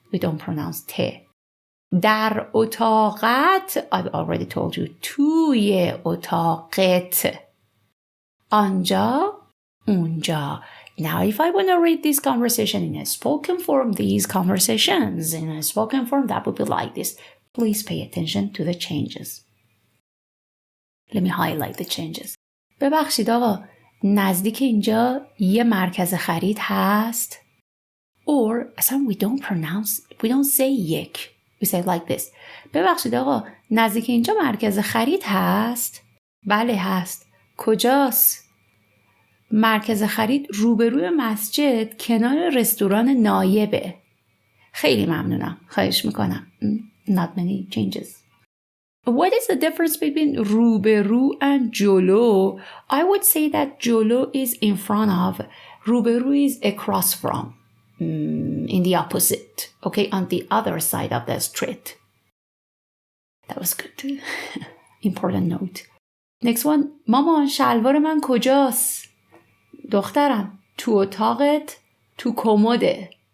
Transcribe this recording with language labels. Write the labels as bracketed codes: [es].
[en] We don't pronounce ت. [fa] در اتاقت [en] I've already told you [fa] توی اتاقت. آنجا اونجا. [en] Now if I want to read this conversation in a spoken form, these conversations in a spoken form, that would be like this. Please pay attention to the changes. Let me highlight the changes. [fa] ببخشید آقا، نزدیک اینجا یه مرکز خرید هست. [en] Or اصلا we don't say یک. We say like this. [fa] ببخشید آقا، نزدیک اینجا مرکز خرید هست؟ بله هست. کجاست؟ مرکز خرید روبروی مسجد کنار رستوران نایبه. خیلی ممنونم. خواهش میکنم. [en] Not many changes. What is the difference between روبرو and جلو? I would say that جلو is in front of. روبرو is across from. In the opposite. Okay, on the other side of the street. That was good. Important note. Next one. [fa] مامان شلوار من کجاست؟ دخترم تو اتاقت تو کمده.